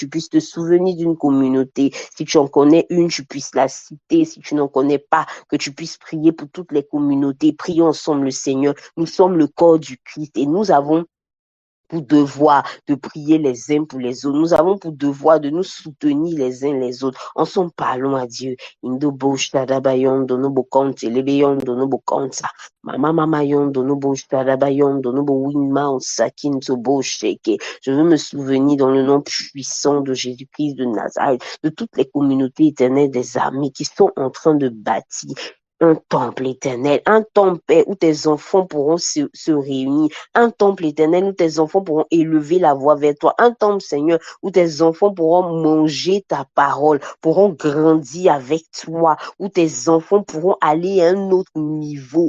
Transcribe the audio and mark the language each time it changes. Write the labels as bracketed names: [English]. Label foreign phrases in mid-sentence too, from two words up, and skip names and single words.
[French] Tu puisses te souvenir d'une communauté. Si tu en connais une, tu puisses la citer. Si tu n'en connais pas, que tu puisses prier pour toutes les communautés. Prions ensemble le Seigneur. Nous sommes le corps du Christ et nous avons pour devoir de prier les uns pour les autres. Nous avons pour devoir de nous soutenir les uns les autres. En son parlant à Dieu. Indo boshta dabayondo no bokonte lebeyondo no bokonta. Mama mama yondo no boshta dabayondo no bo winma on sakin to bosheke. Je veux me souvenir dans le nom puissant de Jésus-Christ de Nazareth, de toutes les communautés éternelles des armées qui sont en train de bâtir un temple éternel, un temple, Père, où tes enfants pourront se réunir, un temple éternel où tes enfants pourront élever la voix vers toi, un temple, Seigneur, où tes enfants pourront manger ta parole, pourront grandir avec toi, où tes enfants pourront aller à un autre niveau.